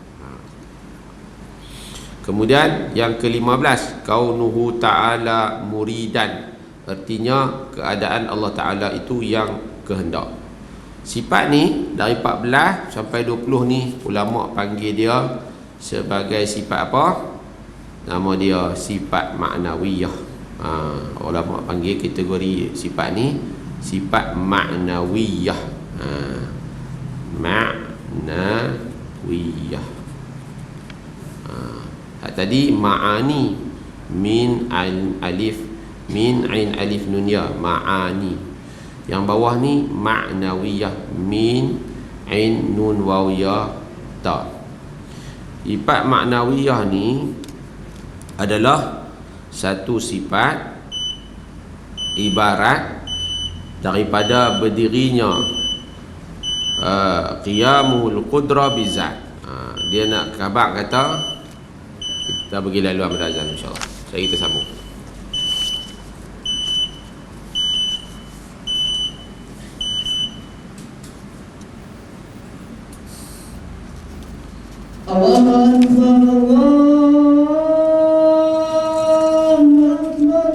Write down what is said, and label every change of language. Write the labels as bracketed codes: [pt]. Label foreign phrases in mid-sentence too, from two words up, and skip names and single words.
[ms] Kemudian yang ke-15, [ar] كونه تعالى مريدا, [ms] artinya keadaan Allah Ta'ala itu yang kehendak. Sifat ni dari 14 sampai 20 ni ulama panggil dia sebagai sifat apa? Nama dia sifat ma'nawiyah. Ulama panggil kategori sifat ni sifat ma'nawiyah. Ma'nawiyah. Tadi ma'ani, min alif, [ar] ميم عين ألف نون ياء, [ms] ma'ani. Yang bawah ni ma'nawiyah, [ar] ميم عين نون واو ياء تاء. [ms] Sifat ma'nawiyah ni adalah satu sifat ibarat daripada berdirinya [ar] قيام القدرة بالذات. [ms] Dia nak khabar kata, kita bagi laluan pada azan insya-Allah. Kita sambung. [ar] الله أكبر.